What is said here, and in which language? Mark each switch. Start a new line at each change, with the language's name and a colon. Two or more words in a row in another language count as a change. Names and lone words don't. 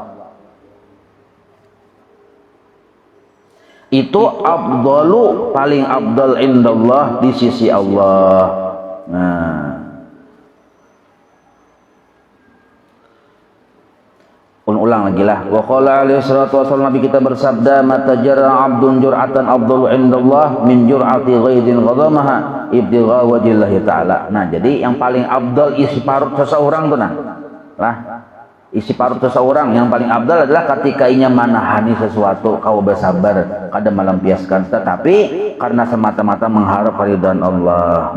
Banjar: Itu afdalu, paling afdal indallah di sisi Allah. Nah, ulang lagi lah.
Arabic: وقال عليه الصلاة والسلام,
Banjar: Nabi kita bersabda,
Arabic: متى جرع عبد جرعة أفضل عند الله من جرعة غيظ كظمها ابتغاء وجه الله تعالى.
Banjar: Nah, jadi yang paling afdal isi parut seseorang tuh nah. Lah, isi parut seseorang yang paling afdal adalah ketika inya manahani sesuatu, kau bersabar, kada melampiaskan, tetapi karena semata-mata mengharap keridhaan Allah.